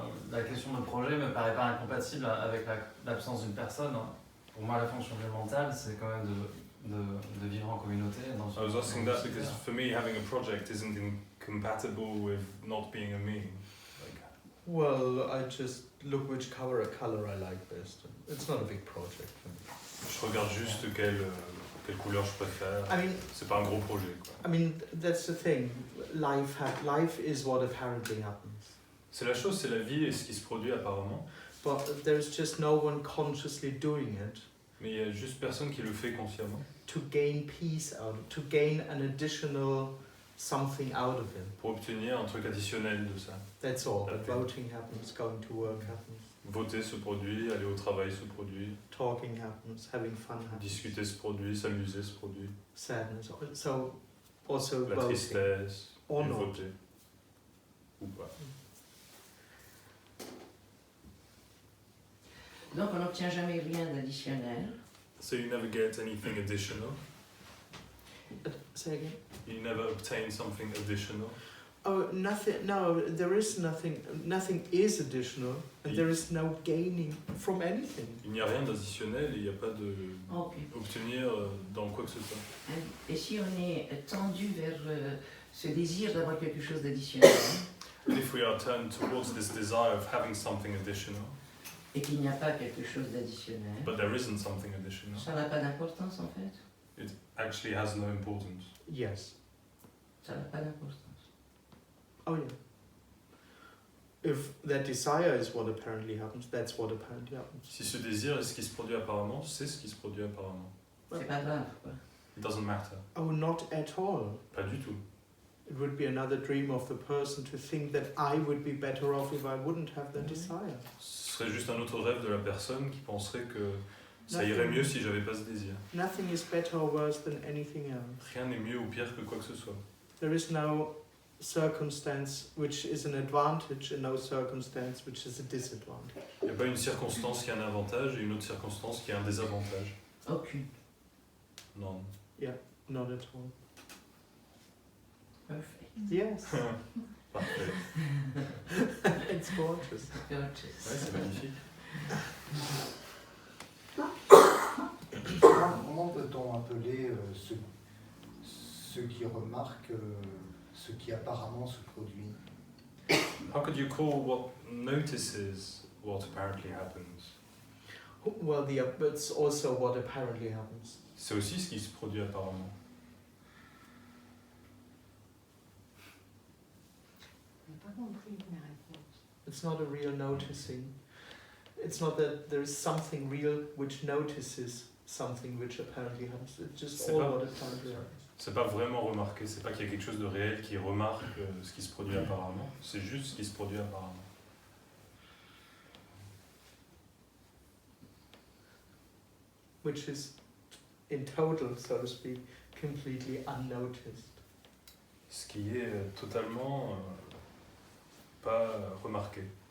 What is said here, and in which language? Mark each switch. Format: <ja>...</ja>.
<fr>la question de projet me paraît pas incompatible avec l'absence d'une personne. Pour moi, la fonction mentale, c'est quand même de vivre en communauté. Dans</fr> <en>I was asking that because for me having a project isn't incompatible with not being a me. Like, Well, I just look which color I like best. It's not a big project.</en> <fr>je regarde juste quelle couleur je préfère.</fr> <en>I mean,</en> <fr>C'est pas un gros projet, quoi.</fr> <en>I mean that's the thing. Life is what apparently happens.</en> <fr>C'est la chose, c'est la vie et ce qui se produit apparemment.</fr> <en>But there's just no one consciously doing it</en> <fr>Mais il y a juste personne qui le fait consciemment.</fr> <en>to gain peace to gain an additional something out of it.</en> <fr>Pour obtenir un truc additionnel de ça.</fr> <en>That's all. That Okay. voting happens, going to work happens,</en> <fr>Voter se produit, aller au travail se produit,</fr> <en>talking happens, having fun happens,</en> <fr>discuter se produit, s'amuser se produit.</fr> <en>sadness. So also</en> <fr>La</fr> <en>voting.</en> <fr>tristesse,</fr> <en>Or</en> <fr>et</fr> <en>not.</en> <fr>voter. Ou pas. Donc on n'obtient jamais rien d'additionnel.</fr> <en>So you never get anything additional? Say again? You never obtain something additional? Oh, nothing. No, there is nothing. Nothing is additional, and there is no gaining from anything.</en> <fr>Il n'y a rien d'additionnel et il n'y a pas de</fr> <en>Ok.</en> <fr>obtenir dans quoi que ce soit. Et si on est tendu vers ce désir d'avoir quelque chose d'additionnel,</fr> <en>But if we are turned towards this desire of having something additional,</en> <fr>et qu'il n'y a pas quelque chose d'additionnel,</fr> <en>but there isn't something additional,</en> <fr>ça n'a pas d'importance en fait.</fr> <en>it actually has no importance. Yes.</en> <fr>Ça n'a pas d'importance.</fr> <en>Oh yeah. If that desire is what apparently happens, that's what apparently happens.</en> <fr>Si ce désir est ce qui se produit apparemment, c'est ce qui se produit apparemment. C'est pas grave quoi.</fr> <en>It doesn't matter. Oh, not at all.</en> <fr>Pas du tout.</fr> <en>It would be another dream of the person to think that I would be better off if I wouldn't have that desire.</en> <fr>Ce serait juste un autre rêve de la personne qui penserait que ça irait mieux si j'avais pas ce désir.</fr> <en>Nothing is better or worse than anything else.</en> <fr>Rien n'est mieux ou pire que quoi que ce soit.</fr> <en>There is no circumstance which is an advantage and no circumstance which is a disadvantage.</en> <fr>Il n'y a pas une circonstance qui a un avantage et une autre circonstance qui a un désavantage. Aucune. Non.</fr> <en>Not at all. Perfect. Yes.</en> <fr>Parfait.</fr> <en>It's gorgeous. Gorgeous.</en> <fr>Ouais, c'est magnifique. Comment peut-on appeler ceux qui remarquent ce qui apparemment se produit?</fr> <en>How could you call what notices what apparently happens? Well, it's also what apparently happens.</en> <fr>C'est aussi ce qui se produit apparemment. Je n'ai pas compris mes réponses.</fr> <en>It's not a real noticing. It's not that there is something real which notices something which apparently happens. It's just</en> <fr>C'est</fr> <en>all</en> <fr>pas-</fr> <en>what apparently happens.</en> <fr>C'est pas vraiment remarqué, c'est pas qu'il y a quelque chose de réel qui remarque ce qui se produit apparemment, c'est juste ce qui se produit apparemment.</fr> <en>Which is, in total, so to speak, completely unnoticed.</en> <fr>Ce qui est totalement pas remarqué.</fr>